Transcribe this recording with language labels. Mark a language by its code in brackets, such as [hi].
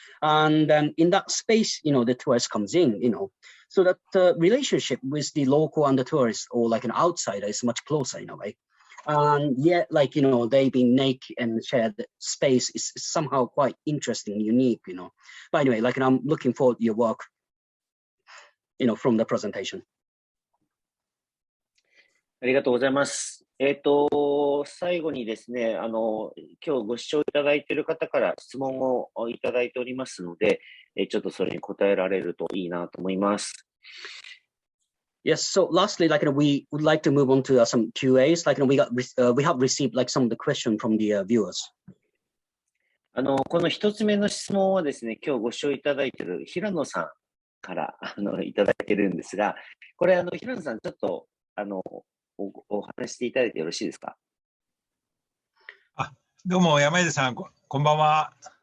[en] And in that space, the tourist comes in, so that the relationship with the local and the tourist or an outsider is much closer in a way. And yet, they've been naked and shared space is somehow quite interesting, unique, But anyway, I'm looking forward to your work, from the presentation. [ja] ありがとうございます。最後にですね、今日ご視聴いただいている方から質問をいただいておりますので、ちょっとそれに答えられるといいなと思います。 [en] Yes. So lastly, we would like to move on to some QAs. We have received some of the questions from the viewers. [ja] この一つ目の質問はですね、今日ご視聴いただいている平野さんからいただいているんですが、これ平野さんちょっとお話していただいてよろしいですか。どうも山出さん、こんばんは。